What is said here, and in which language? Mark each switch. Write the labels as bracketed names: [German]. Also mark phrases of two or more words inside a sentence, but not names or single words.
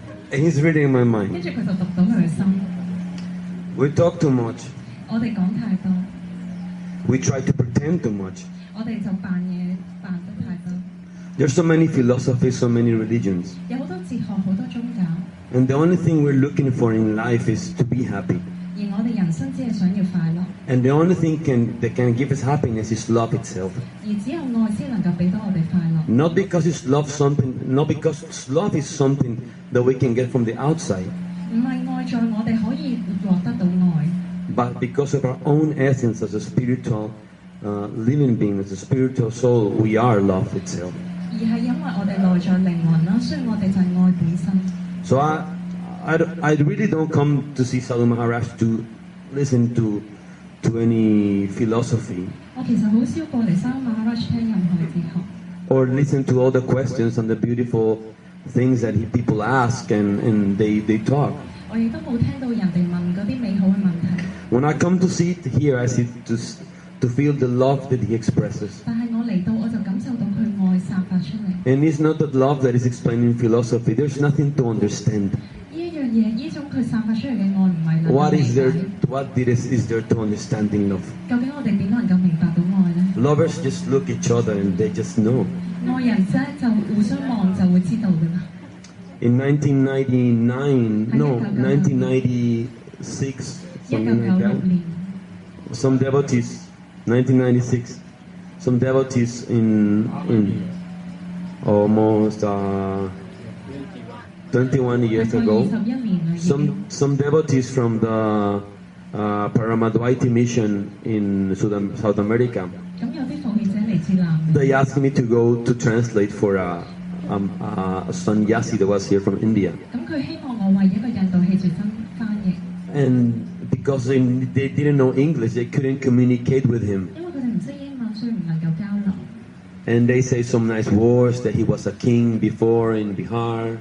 [English] And he's reading my [Cantonese] 跟 [English] mind. [Cantonese] 住佢就讀到佢嘅心。 [English] We talk too much. [Cantonese] 我哋講太多， [English] We try to pretend too much. [Cantonese] 我哋就扮嘢扮得太多。 [English] There's so many philosophies, so many religions. [Cantonese] 有好多哲學，好多宗教， [English] And the only thing we're looking for in life is to be happy. [Cantonese] 而我哋人生只係想要快樂， [English] And the only thing that can give us happiness is love itself. [Cantonese] 而只有愛先能夠俾到我哋快樂。 [English] Not because not because love is something that we can get from the outside, [Cantonese] 唔係愛在我哋可以獲得到愛， [English] but because of our own essence as a spiritual living being, as a spiritual soul, we are love itself. [Cantonese] 而係因為我哋內在靈魂啦，所以我哋就係愛本身。 [English] So I really don't come to see Sadhu Maharaj to listen to any philosophy [Cantonese] 我其實好少過嚟三馬哈拉聽任何哲學， [English] or listen to all the questions and the beautiful things that people ask and they talk. [Cantonese] 我亦都冇聽到人哋問嗰啲美好嘅問題。 [English] When I come to sit here, I sit to feel the love that he expresses. [Cantonese] 但係我嚟到我就感受到佢愛散發出嚟。 [English] And it's not that love that is explained in philosophy. There's nothing to understand. [Cantonese] 呢一樣嘢，呢種佢散發出嚟嘅愛唔係能夠 [English] What [Cantonese] 理 [English] is [Cantonese] 解。 [English] there? What is there to understanding love? [Cantonese] 究竟我哋點能夠明白到愛呢？ [English] Lovers just look each other and they just know. [Cantonese] 愛人啫就互相望就會知道㗎啦。 [English] In 1996, something like that, [Cantonese] 1996年， [English] some devotees, 1996, some devotees in almost 21 years [Cantonese] 大概 [English] ago, [Cantonese] 21年啦已經。 [English] some devotees from the Paramadvaiti mission in South America, [Cantonese] 咁有啲奉獻者嚟自南美， [English] they asked me to go to translate for a sannyasi that was here from India. [Cantonese] 咁佢希望我為一個印度氣住翻譯， [English] And because they didn't know English, they couldn't communicate with him. [Cantonese] 因為佢哋唔識英文，所以唔能夠交流。 [English] And they say some nice words that he was a king before in Bihar.